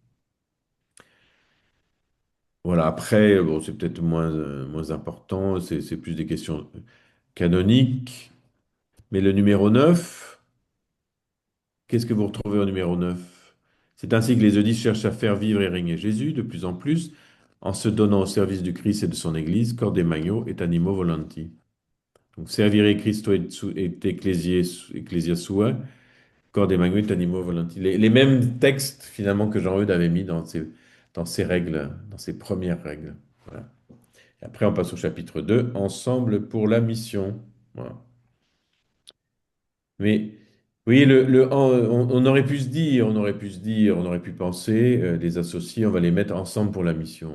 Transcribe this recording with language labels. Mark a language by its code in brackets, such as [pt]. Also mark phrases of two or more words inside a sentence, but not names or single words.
[fr] Voilà, après, bon, c'est peut-être moins important, c'est plus des questions canoniques, mais le numéro 9. Qu'est-ce que vous retrouvez au numéro 9? C'est ainsi que les eudistes cherchent à faire vivre et régner Jésus de plus en plus en se donnant au service du Christ et de son Église, [la] cor demagno et animo volenti. Donc, servire Christo et ecclesia sua, cor demagno et animo volenti. [fr] Les mêmes textes, finalement, que Jean-Eudes avait mis dans ses règles, dans ses premières règles. Voilà. Et après, on passe au chapitre 2, Ensemble pour la mission. Voilà. Mais oui, on aurait pu se dire, on aurait pu penser, les associés, on va les mettre ensemble pour la mission.